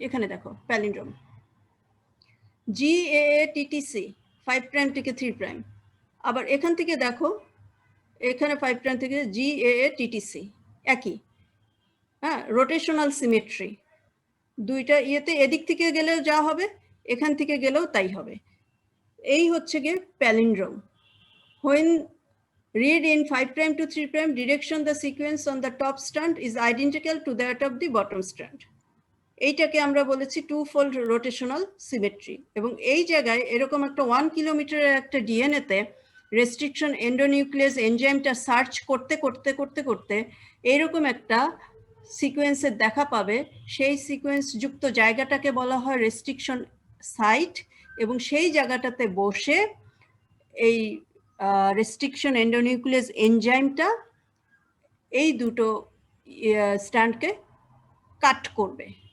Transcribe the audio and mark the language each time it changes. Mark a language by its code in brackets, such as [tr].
[bn] এখানে দেখো palindrome GAATTC 5 prime থেকে 3 প্রাইম। আবার এখান থেকে দেখো, এখানে 5 প্রাইম থেকে GAATTC একই। হ্যাঁ, রোটেশনাল সিমেট্রি। দুইটা ইয়েতে এদিক থেকে গেলেও যা হবে, এখান থেকে গেলেও তাই হবে। এই হচ্ছে গিয়ে palindrome. [en] When read in 5 prime to 3 prime direction, the sequence on the top strand is identical to that of the bottom strand. [bn] এইটাকে আমরা বলেছি টু-ফোল্ড রোটেশনাল সিমেট্রি। এবং এই জায়গায় এরকম একটা 1 কিলোমিটারের একটা ডিএনএতে রেস্ট্রিকশন এন্ডোনিউক্লিয়াস এনজাইমটা সার্চ করতে করতে করতে করতে এইরকম একটা সিকোয়েন্সের দেখা পাবে। সেই সিকোয়েন্স যুক্ত জায়গাটাকে বলা হয় রেস্ট্রিকশন সাইট, এবং সেই জায়গাটাতে বসে এই রেস্ট্রিকশন এন্ডোনিউক্লিয়াস এনজাইমটা এই দুটো স্ট্যান্ডকে কাট করবে।